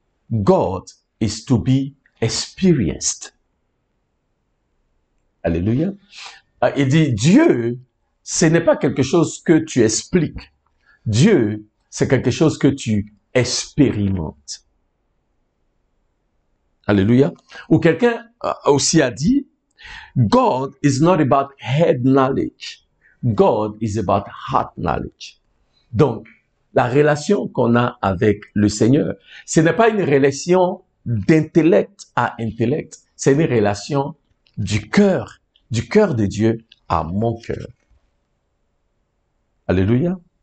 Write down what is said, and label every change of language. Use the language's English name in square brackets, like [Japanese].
[English] God is to be experienced. [French] Alléluia. Il dit, Dieu, ce n'est pas quelque chose que tu expliques. Dieu, c'est quelque chose que tu expérimentes. Alléluia. Ou quelqu'un aussi a dit, [English] God is not about head knowledge. God is about heart knowledge. [French] Donc, la relation qu'on a avec le Seigneur, ce n'est pas une relation d'intellect à intellect. C'est une relation du cœur de Dieu à mon cœur. Alléluia.